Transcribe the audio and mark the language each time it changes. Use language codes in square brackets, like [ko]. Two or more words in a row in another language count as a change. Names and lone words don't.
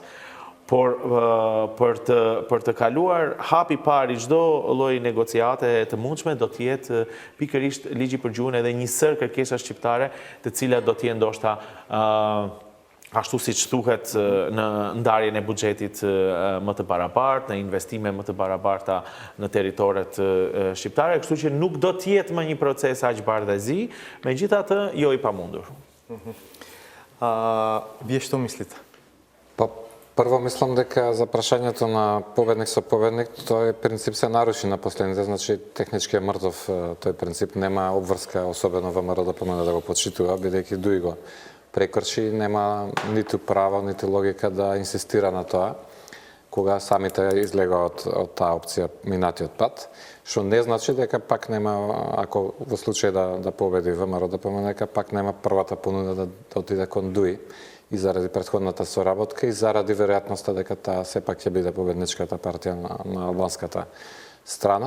[sq] Por për të kaluar hapi parë i çdo lloji negociate të mundshme do të jetë pikërisht ligji për gjuhën edhe një sër kërkesa shqiptare, të cilat do të jenë ndoshta ashtu siç thuhet në ndarjen e buxhetit më të barabartë, në investime më të barabarta në territoret shqiptare, kështu që nuk do të jetë më një proces aq bardhazi, megjithatë jo i pamundur. [mk] Вие што мислите? [sr] Prvo mislim [mk] дека за прашањето на победник со победник, тој принцип се наруши на последните, значи технички е мртов тој принцип, нема обврска, особено ВМРО ДПМН да го почитува, бидејќи ДУИ го прекрши, нема ниту право, ниту логика да инсистира на тоа, кога самите излега од таа опција минатиот пат, што не значи дека пак нема, ако во случај да победи ВМРО ДПМН, дека пак нема првата понуда да отиде кон ДУИ, и заради претходната соработка и заради веројатноста дека таа сепак ќе биде победничката партија на албанската страна.